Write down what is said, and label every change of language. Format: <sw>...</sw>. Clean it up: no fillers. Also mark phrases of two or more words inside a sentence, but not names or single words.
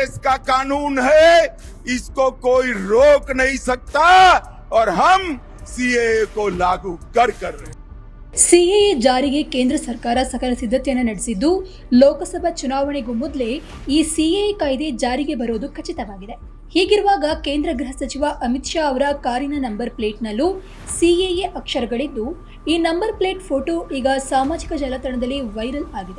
<hi>का कानून है, इसको कोई रोक नहीं सकता और हम सीएए को लागू कर रहे हैं।</hi> <kn>ಸಿಎಎ ಜಾರಿಗೆ ಕೇಂದ್ರ ಸರ್ಕಾರ ಸಕಲ ಸಿದ್ಧತೆಯನ್ನು ನಡೆಸಿದ್ದು, ಲೋಕಸಭಾ ಚುನಾವಣೆಗೂ ಮೊದಲೇ ಈ ಸಿಎಎ ಕಾಯ್ದೆ ಜಾರಿಗೆ ಬರುವುದು ಖಚಿತವಾಗಿದೆ. ಹೀಗಿರುವಾಗ ಕೇಂದ್ರ ಗೃಹ ಸಚಿವ ಅಮಿತ್ ಶಾ ಅವರ ಕಾರಿನ ನಂಬರ್ ಪ್ಲೇಟ್ನಲ್ಲೂ ಸಿಎಎ ಅಕ್ಷರಗಳಿದ್ದು, ಈ ನಂಬರ್ ಪ್ಲೇಟ್ ಫೋಟೋ ಈಗ ಸಾಮಾಜಿಕ ಜಾಲತಾಣದಲ್ಲಿ ವೈರಲ್ ಆಗಿದೆ.</kn>